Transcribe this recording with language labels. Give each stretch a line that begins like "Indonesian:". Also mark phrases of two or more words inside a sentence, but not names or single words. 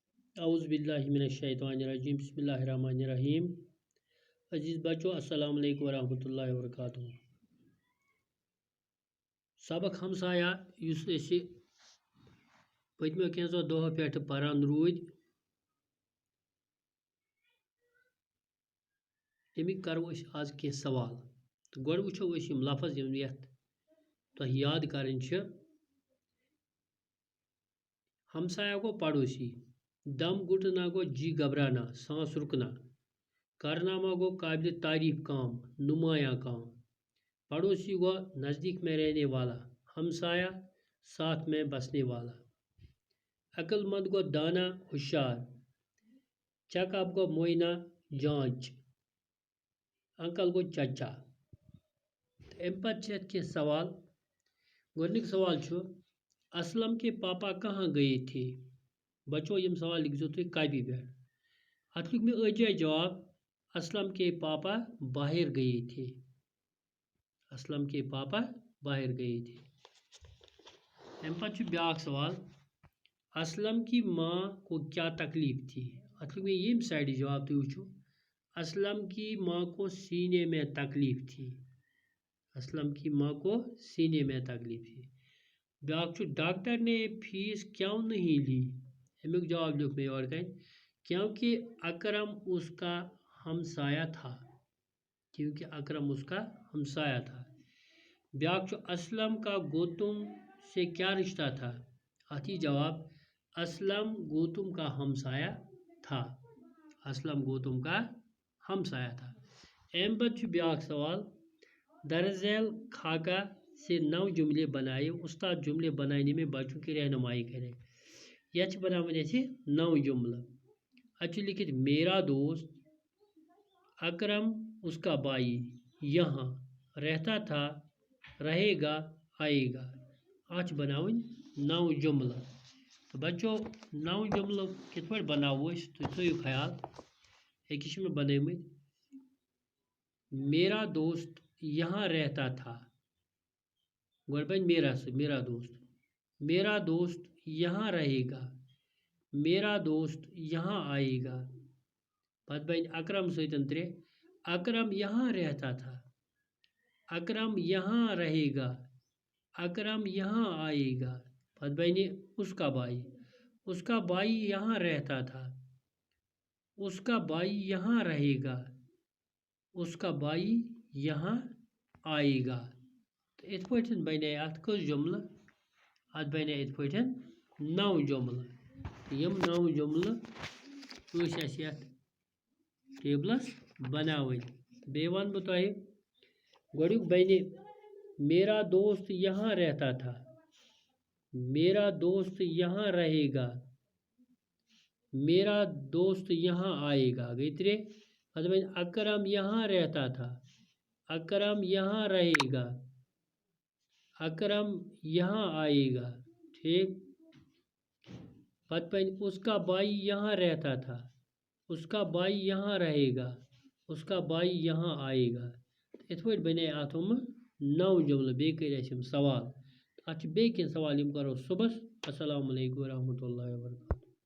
Arabic: اعوذ باللہ من الشیطان الرجیم بسم اللہ الرحمن الرحیم
Urdu: عزیز بچو
Arabic: السلام علیکم ورحمۃ اللہ وبرکاتہ
Kashmiri: سبق ہمسایا یس اسی پتمو کینزو دۄہو پٮ۪ٹھ پران روٗدۍ امیک کرو أسۍ آز کینٛہہ سوال تہٕ گۄڈٕ وٕچھو أسۍ یِم لفظ یتھ تۄہہِ یاد کرٕنۍ چھِ
Urdu: ہمسایا گو پڑوسی دم گھٹنا گو جی گھبرانا سانس رکنا کارنامہ گو قابل تعریف کام نمایاں کام پڑوسی گو نزدیک میں رہنے والا ہمسایا ساتھ میں بسنے والا عقل مند گو دانا ہوشیار چیک اپ گو معائنہ جانچ انکل گو چچا
Kashmiri: ام پتہ کی سوال گۄڈنیُک سوال چھُ
Urdu: اسلم کے پاپا کہاں گئے تھے
Kashmiri: بچو یم سوال لکھزو تُہۍ کاپی پہ ات لیوٚکھ مےٚ أجاے جواب
Urdu: اسلم کے پاپا باہر گئے تھے اسلم کے پاپا باہر گئے تھے
Kashmiri: ام پتہ چھُ بیاکھ سوال
Urdu: اسلم کی ماں کو کیا تکلیف تھی
Kashmiri: ات لیوٚکھ مےٚ ییٚمہِ سایڈٕ جواب تُہۍ وٕچھو
Urdu: اسلم کی ماں کو سینے میں تکلیف تھی اسلم کی ماں کو سینے میں تکلیف تھی
Kashmiri: بیاکھ چھُ
Urdu: ڈاکٹر نے فیس کیوں نہیں لی
Kashmiri: امیُک جواب لیوٚکھ مےٚ یورٕ کَنۍ
Urdu: کیونکہ اکرم اس کا ہمسایہ تھا کیونکہ اکرم اس کا ہمسایہ تھا
Kashmiri: بیاکھ چھُ
Urdu: اسلم کا گوتم سے کیا رشتہ تھا
Kashmiri: اتھ یی جواب
Urdu: اسلم گوتم کا ہمسایہ تھا اسلم گوتم کا ہمسایہ تھا
Kashmiri: ام پتہٕ چھُ بیاکھ سوال
Urdu: درج ذیل خاکہ سے 9 جملے بنائے استاد جملے بنانے میں بچوں کی رہنمائی کرے
Kashmiri: یہ بناون اسی 9 جملہ اچھا لکھت
Urdu: میرا دوست اکرم اس کا بھائی یہاں رہتا تھا رہے گا آئے گا
Kashmiri: آج بناون 9 جملہ تو بچو 9 جملہ کت پٲٹھۍ بناوو أسۍ تُہۍ تھٲیِو خیال أکِس چھِ مےٚ بنٲیمٕتۍ
Urdu: میرا دوست یہاں رہتا تھا
Kashmiri: گۄڈٕ بنہِ
Urdu: میرا سۭتۍ میرا دوست یہاں رہے گا میرا دوست یہاں آئے گا
Kashmiri: پتہٕ بنہِ
Urdu: اکرم سۭتۍ 3 اکرم یہاں رہتا تھا اکرم یہاں رہے گا اکرم یہاں آئے گا
Kashmiri: پتہٕ بنہِ
Urdu: اس کا بھائی یہاں رہتا تھا اس کا بھائی یہاں رہے گا اس کا بھائی
Kashmiri: یہاں آئے گا تو ات پٲٹھۍ بنے ات کٔژ جملہ ات بنے ات پٲٹھۍ 9 جملہ یم 9 جملہ ٲسۍ اَسہِ یتھ ٹیبلس بناوٕنۍ بیٚیہِ وَنہٕ بہٕ تۄہہِ گۄڈٕنیُک بنہِ
Urdu: میرا دوست یہاں رہتا تھا میرا دوست یہاں رہے گا میرا دوست یہاں آئے گا
Kashmiri: گٔے 3 پتہٕ بنہِ
Urdu: اکرم یہاں رہتا تھا اکرم یہاں رہے گا اکرم یہاں آئے گا
Kashmiri: ٹھیک پتہٕ بنہِ
Urdu: اس کا بھائی یہاں رہتا تھا اس کا بھائی یہاں رہے گا اس کا بھائی یہاں آئے گا
Kashmiri: ات پٲٹھۍ بنے اتھ 9 جملہ بیٚیہِ کٔرۍ اَسہِ یِم سوال اتھ چھِ بیٚیہِ کینٛہہ سوال یِم کرو صُبحس
Arabic: السلام علیکم ورحمۃ اللہ وبرکاتہ